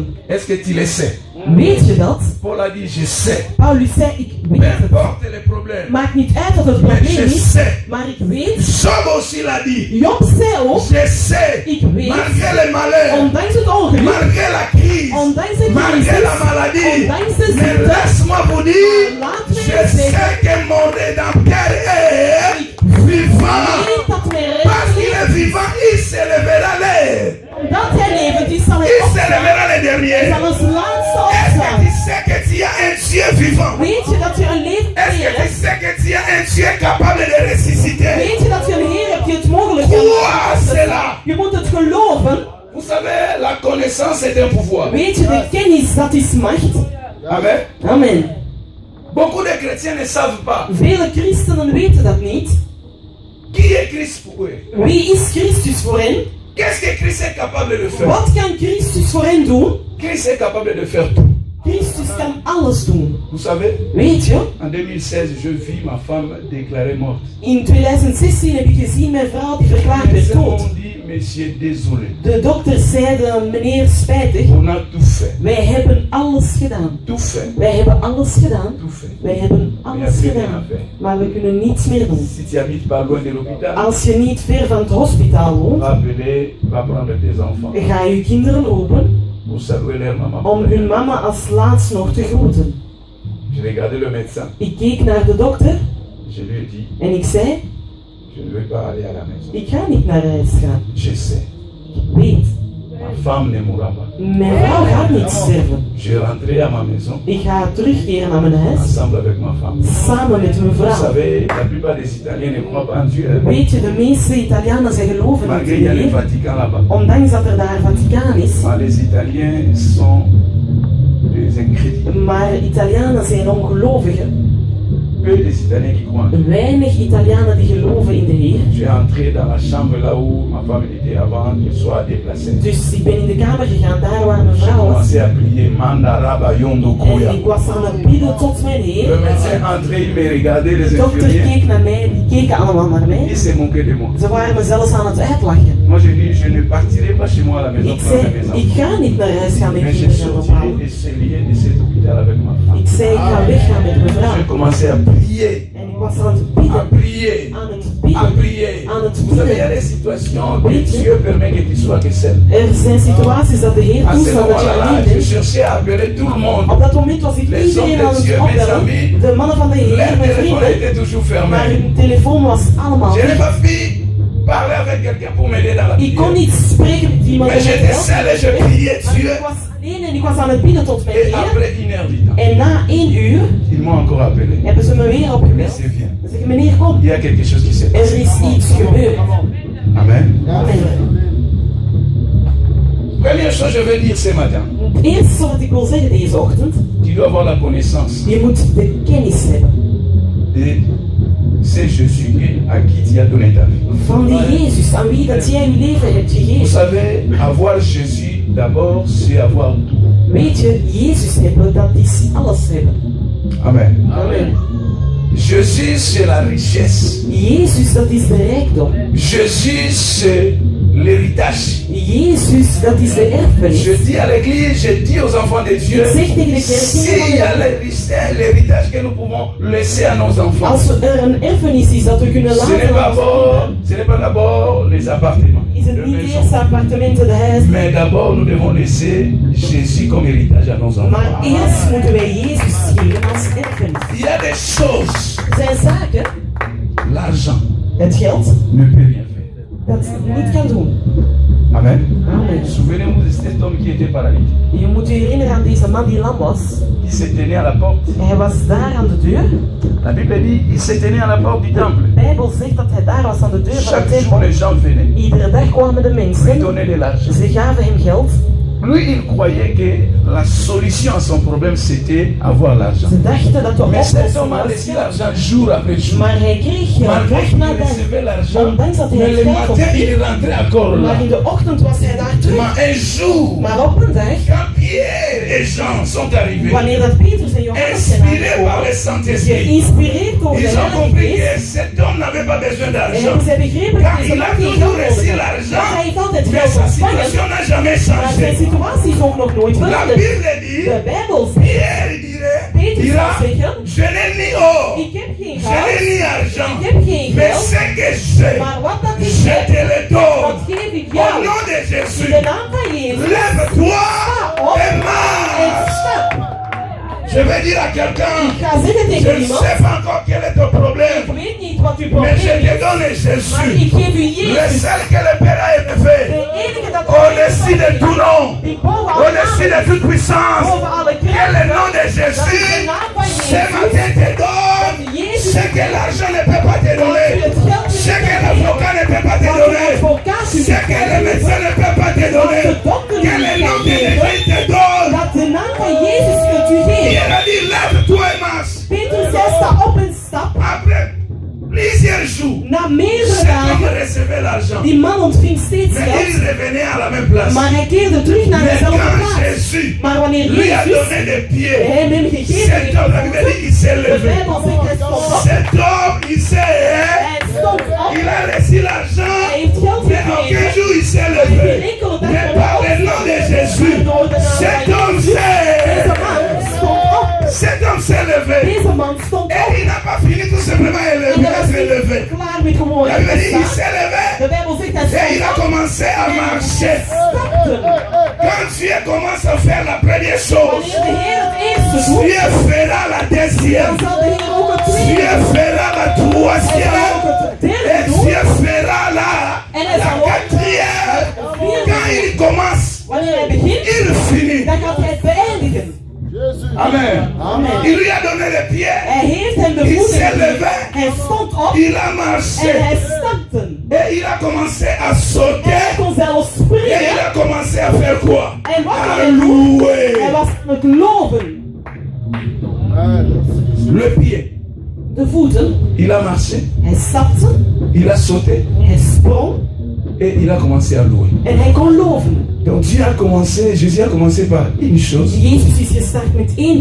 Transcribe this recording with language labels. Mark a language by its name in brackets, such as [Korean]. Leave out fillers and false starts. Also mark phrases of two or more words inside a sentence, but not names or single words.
[French] Est-ce que tu le sais? [Dutch] Weet je dat? [French] Paul a dit, je sais. [Dutch] Paulus zei, ik [French] Peu [Dutch] weet het. [French] importe les problèmes. [Dutch] Maakt niet uit dat het [French] Mais [Dutch] probleem [French] je [Dutch] is, [French] sais. [Dutch] maar ik weet. [French] Job aussi l'a dit. [Dutch] Job zei ook, [French] Je sais. [Dutch] ik weet, [French] Malgré les malheurs, [Dutch] ondanks het ongeluk, [French] malgré la crise, [Dutch] ondanks de [French] malgré la [Dutch] crisis, [French] maladie, [Dutch] ondanks de [French] mais [Dutch] ziekte, [French] laisse-moi vous dire, [Dutch] laat [French] je [Dutch] mij [French] sais [Dutch] zeggen, [French] que mon rédempteur est vivant. [Dutch] weet dat mijn [French] Parce qu'il [Dutch] redder [French] est vivant, il se lèvera les. [Dutch] omdat hij levend is, zal hij [French] Il se [Dutch] opstaan. [French] lèvera les [Dutch] Hij [French] derniers. [Dutch] zal als laatste [French] Est-ce que tu [Dutch] opstaan. [French] sais que tu as un Dieu vivant? [Dutch] Weet je dat je een levende [French] Est-ce [Dutch] Heer [French] que tu [Dutch] hebt? [French] sais que tu as un Dieu capable de ressusciter? [Dutch] Weet je dat je een Heer hebt die het mogelijk kan [French] Crois [Dutch] maken? [French] cela. [Dutch] Je moet het geloven. [French] Vous savez, la connaissance est un pouvoir. [Dutch] Weet je, de kennis, dat is macht. [French] Amen. [Dutch] Amen. [French] Beaucoup de chrétiens ne savent pas [Dutch] Vele christenen weten dat niet. [French] qui est Christ pour eux. [Dutch] Wie is Christus voor hen? [French] Qu'est-ce que Christ est capable de faire? [Dutch] Wat kan Christus voor hen doen? [French] Christ est capable de faire tout. [Dutch] Christus kan alles doen. [French] Vous savez, [Dutch] Weet je, [French] en 2016, je vis ma femme déclarée morte. [Dutch] in 2016 heb ik gezien mijn vrouw die verklaard [French] Les [Dutch] werd [French] médecins [Dutch] dood. [French] m'ont dit, monsieur, désolé. [Dutch] De dokters zeiden, meneer, spijtig. [French] On a tout fait. [Dutch] Wij hebben alles gedaan. [French] Tout fait. [Dutch] Wij hebben alles gedaan. [French] Tout fait. [Dutch] Wij hebben [French] Mais il n'y a [Dutch] alles [French] plus rien à [Dutch] gedaan. [French] faire. [Dutch] Maar we kunnen niets meer doen. [French] Si tu habites pas loin de l'hôpital, [Dutch] Als je niet ver van het hospitaal woont, [French] va appeler, va prendre tes enfants [Dutch] ga je kinderen roepen [French] pour saluer leur maman. [Dutch] om hun mama als laatst nog te groeten. [French] Je regardais le médecin. [Dutch] Ik keek naar de dokter [French] Je lui ai dit, [Dutch] en ik zei, [French] je ne vais pas aller à la maison. [Dutch] ik ga niet naar huis gaan. [French] Je sais, [Dutch] Ik weet, [French] ma femme ne mourra pas. [Dutch] mijn vrouw gaat niet sterven. [French] Je rentrais à ma maison [Dutch] Ik ga terugkeren naar mijn huis, [French] ensemble avec ma femme. [Dutch] samen met mijn [French] Vous [Dutch] vrouw. [French] savez, la plupart des Italiens ne croient pas en Dieu. [Dutch] Weet je, de meeste Italianen zij geloven niet [French] Malgré [Dutch] in [French] il y a [Dutch] de [French] le [Dutch] Heer, [French] Vatican là-bas. [Dutch] ondanks dat er daar Vaticaan is. [French] Mais les Italiens sont des incrédules. [Dutch] Maar Italianen zijn ongelovigen. [French] Peu des Italiens qui croient en Dieu. [Dutch] Weinig Italianen die geloven in de Heer. [French] J'ai entré dans la chambre là où ma femme était avant qu'elle soit déplacée. [Dutch] Dus ik ben in de kamer gegaan, daar waar mijn [French] J'ai [Dutch] vrouw was. [French] commencé à prier Manda Raba Yondo Koya. [Dutch] En ik was aan het bidden tot mijn [French] Le [Dutch] Heer. [French] médecin entré, il me regardait, les [Dutch] De dokter [French] infirmiers. [Dutch] keek naar mij, die keken allemaal naar mij. [French] Il se moquait de moi. [Dutch] Ze waren me zelfs aan het uitlachen. [French] Moi j'ai dit, je ne partirai pas chez moi à la maison [Dutch] Ik [French] pour faire mes [Dutch] zei, ik [French] enfants. [Dutch] ga niet naar huis gaan met [French] Mais je [Dutch] kinderen [French] sortirai [Dutch] ophalen. [French] de ce lien, de cet hôpital avec ma femme. [Dutch] Ik zei, ik ga weggaan met mijn vrouw. [French] J'ai commencé à prier, [Dutch] En ik was aan het [French] à [Dutch] bidden, [French] prier, [Dutch] aan het [French] à [Dutch] bidden, [French] prier. [Dutch] aan het [French] Vous savez, il y a [Dutch] bidden. [French] des situations que Dieu permet que tu sois que seul. [Dutch] Er zijn situaties dat de Heer [French] À ce [Dutch] toestaat dat je [French] moment-là, [Dutch] alleen [French] je [Dutch] bent. [French] cherchais à appeler tout le monde. [Dutch] Op dat moment was ik [French] Les [Dutch] iedereen [French] hommes [Dutch] aan [French] de [Dutch] het [French] Dieu, mes [Dutch] opbellen. [French] amis, [Dutch] De mannen van de Heer, [French] leur [Dutch] mijn [French] téléphone [Dutch] vrienden. [French] était toujours [Dutch] Maar [French] fermé. [Dutch] hun telefoon was allemaal [French] Je n'ai [Dutch] dicht. [French] pas pu parler avec quelqu'un pour m'aider dans la [Dutch] Ik kon [French] prière. [Dutch] niet spreken met iemand [French] Mais [Dutch] die mij [French] j'étais [Dutch] helpt. [French] seul et je priais [Dutch] Maar [French] Dieu. [Dutch] ik was alleen en ik was aan het bidden tot mijn [French] Et [Dutch] Heer. [French] après 1 heure du temps, [Dutch] En na 1 uur [French] ils m'ont encore appelé. [Dutch] hebben ze me weer opgebeld. [French] Monsieur, viens. [Dutch] Ze zeggen, meneer, kom. [French] Il y a quelque chose qui s'est [Dutch] Er [French] passé. [Dutch] is iets gebeurd. [French] Amen. [Dutch] Amen. [French] Première chose que je veux dire ce matin, [Dutch] Het eerste wat ik wil zeggen deze ochtend, [French] tu dois avoir la connaissance [Dutch] je moet de kennis hebben [French] de ce Jésus à qui tu as donné ta vie. [Dutch] van die Jezus, aan wie dat jij je leven hebt [French] Vous [Dutch] gegeven. [French] savez, avoir Jésus d'abord, c'est avoir tout. [Dutch] Weet je, Jezus hebben, dat is alles hebben. [French] Amen. [Dutch] Amen. [French] Jésus, c'est la richesse. [Dutch] Jezus, dat is de rijkdom. [French] Jésus, c'est l'héritage. [Dutch] Jezus, dat is de erfenis. [French] Je dis à l'église, je dis aux enfants de Dieu, [Dutch] Ik zeg tegen de kerk, [French] s'il y a l'héritage que nous pouvons laisser à nos enfants, [Dutch] als er een erfenis is dat we kunnen [French] ce n'est [Dutch] laten [French] pas [Dutch] aan onze kinderen, [French] ce n'est pas d'abord les appartements, [Dutch] is het [French] les [Dutch] niet [French] maisons. [Dutch] eerst appartementen, de huis. [French] Mais d'abord, nous devons laisser Jésus comme héritage à nos enfants. [Dutch] Maar eerst moeten wij Jezus geven als erfenis. [French] Il y a des choses, [Dutch] Er zijn zaken, [French] l'argent [Dutch] het geld, [French] ne peut rien faire. [Dutch] dat niet kan doen. [French] Amen. [Dutch] Amen. [French] Souvenez-vous de cet homme qui était paralytique. [Dutch] Je moet je herinneren aan deze man die lam was. [French] Il s'est tenu à la porte. [Dutch] Hij was daar aan de deur. [French] La Bible dit, il s'est tenu à la porte du temple. [Dutch] De Bijbel zegt dat hij daar was aan de deur van de [French] Chaque jour, [Dutch] tempel. [French] les gens venaient [Dutch] Iedere dag kwamen de [French] lui [Dutch] mensen. [French] donner de l'argent. [Dutch] Ze gaven hem geld. [French] Lui, il croyait que la solution à son problème, c'était avoir l'argent. [Dutch] Ze dachten dat de [French] Mais cet [Dutch] oplossing [French] homme a [Dutch] was [French] laissé [Dutch] geld. [French] l'argent jour après jour. [Dutch] Maar hij kreeg geld [French] Malgré [Dutch] dag [French] qu'il [Dutch] na dag. [French] recevait l'argent, [Dutch] Ondanks dat hij [French] mais le [Dutch] het geld [French] matin, il [Dutch] ontving. [French] rentrait encore là. [Dutch] Maar in de ochtend was hij daar terug. [French] Mais un jour, [Dutch] Maar op een dag, [French] quand Pierre et Jean sont arrivés, [Dutch] wanneer dat Petrus en Johannes zijn [French] inspirés par [Dutch] aangekomen, [French] le Saint-Esprit, [Dutch] geïnspireerd door de [French] ils ont [Dutch] Heilige [French] compris [Dutch] Geest, [French] que cet homme n'avait pas besoin [Dutch] en [French] d'argent. [Dutch] hebben zij begrepen dat [French] Car [Dutch] deze [French] il a [Dutch] man geen [French] toujours [Dutch] geld [French] reçu [Dutch] nodig had. [French] l'argent, [Dutch] Maar hij heeft altijd [French] mais [Dutch] geld [French] sa [Dutch] ontvangen, [French] situation n'a jamais [Dutch] maar zijn [French] changé. [Dutch] situatie is ook nog nooit [French] La [Dutch] veranderd. [French] Bible dit, [Dutch] De Bijbel zegt, [French] Pierre [Dutch] Petrus [French] dira, [Dutch] zal zeggen, [French] je n'ai ni or, [Dutch] ik heb geen [French] je n'ai [Dutch] geld, [French] ni argent, [Dutch] ik heb geen [French] mais [Dutch] geld, [French] ce que j'ai, [Dutch] maar wat dat ik [French] je [Dutch] heb, [French] te le [Dutch] dat [French] donne. [Dutch] geef ik [French] Au [Dutch] jou. [French] nom de [Dutch] In [French] Jésus, [Dutch] de naam van Jezus, [French] lève-toi et [Dutch] en [French] marche. [Dutch] stap. [French] Je vais dire à quelqu'un, [Dutch] Ik ga zeggen [French] je [Dutch] tegen [French] ne [Dutch] iemand, [French] sais pas encore quel est ton problème, [Dutch] ik weet niet wat u [French] Mais [Dutch] probleem [French] je te [Dutch] is. [French] donne [Dutch] Maar ik [French] Jésus, [Dutch] geef u [French] le [Dutch] Jezus. [French] seul que le Père a aimé [Dutch] De [French] faire, [Dutch] enige dat [French] au-dessus de tout nom, [Dutch] die boven alle [French] au-dessus de [Dutch] namen [French] toute puissance, [Dutch] boven alle [French] que le [Dutch] krachten. [French] nom de Jésus, ce matin te donne ce que l'argent ne peut pas te donner, ce que l'avocat ne peut pas te donner, ce que le médecin ne peut pas te donner, que le nom de Jésus te donne. [Dutch] Dat de naam van Jezus kunt u [French] Il [Dutch] geven. [French] a dit, lève-toi et marche. [Dutch] Petrus zei, sta op en stap. [French] Après plusieurs jours, [Dutch] Na meerdere [French] cet homme [Dutch] dagen, [French] recevait l'argent. [Dutch] die man ontving steeds [French] Mais [Dutch] geld. [French] il revenait à la même place. [Dutch] Maar hij keerde terug naar [French] Mais [Dutch] dezelfde [French] quand [Dutch] plaats. [French] Jésus [Dutch] Maar wanneer [French] lui a [Dutch] Jezus [French] donné des pieds, [Dutch] hem gegeven [French] cet homme, la Bible dit, il s'est [Dutch] de [French] levé. [Dutch] Bijbel zegt hij stond op. [French] Cet homme, il s'est, [Dutch] Hij stond op. [French] il a reçu l'argent, [Dutch] Hij heeft geld [French] mais aucun [Dutch] gekregen. [French] jour il s'est [Dutch] Maar geen [French] levé. [Dutch] enkele dag [French] Mais [Dutch] kon [French] par [Dutch] hij [French] le nom de [Dutch] opstaan. [French] Jésus, [Dutch] Maar door de naam [French] cet [Dutch] van [French] homme [Dutch] Jezus. Deze [French] s'est, [Dutch] man stond op. [French] cet homme s'est levé. [Dutch] Deze man stond op. [French] Et il n'a pas fini tout simplement [Dutch] En [French] élevé, [Dutch] hij [French] à [Dutch] was [French] se lever. [Dutch] niet klaar met gewoon [French] La [Dutch] te [French] Bible dit, il [Dutch] staan. [French] s'est levé [Dutch] De Bijbel zegt hij [French] et il a [Dutch] stond op. [French] commencé à [Dutch] En hij [French] marcher. [Dutch] stapte. [French] Quand Dieu commence à faire la première chose, [Dutch] Wanneer de Heer het eerste doet, [French] Dieu fera la [Dutch] dan [French] deuxième. [Dutch] zal de Heer ook het [French] Dieu [Dutch] tweede [French] fera la [Dutch] en zal [French] troisième. [Dutch] ook het [French] Et [Dutch] derde doen. [French] Dieu fera la quatrième. Quand il commence, [Dutch] Wanneer hij begint, [French] il finit. [Dutch] dan gaat hij het beëindigen. [French] Amen. [Dutch] Amen. [French] Il lui a donné les pieds. [Dutch] Hij heeft hem de [French] Il [Dutch] voeten [French] s'est [Dutch] gegeven. [French] levé. [Dutch] Hij stond op [French] Il a [Dutch] en [French] marché. [Dutch] hij stapte. [French] Et il a commencé à [Dutch] En hij [French] sauter. [Dutch] kon zelfs [French] Et il [Dutch] springen. [French] a commencé à faire quoi? [Dutch] En wat kon [French] À [Dutch] hij doen? Hij [French] louer. [Dutch] was aan het loven. [French] Le pied. [Dutch] De voeten. [French] Il a marché. [Dutch] Hij stapte. [French] Il a sauté. [Dutch] Hij sprong. [French] Et il a commencé à louer. [Dutch] En hij kon loven. [French] Donc Dieu a commencé, Jésus a commencé par une chose, [Dutch] Jezus is gestart met één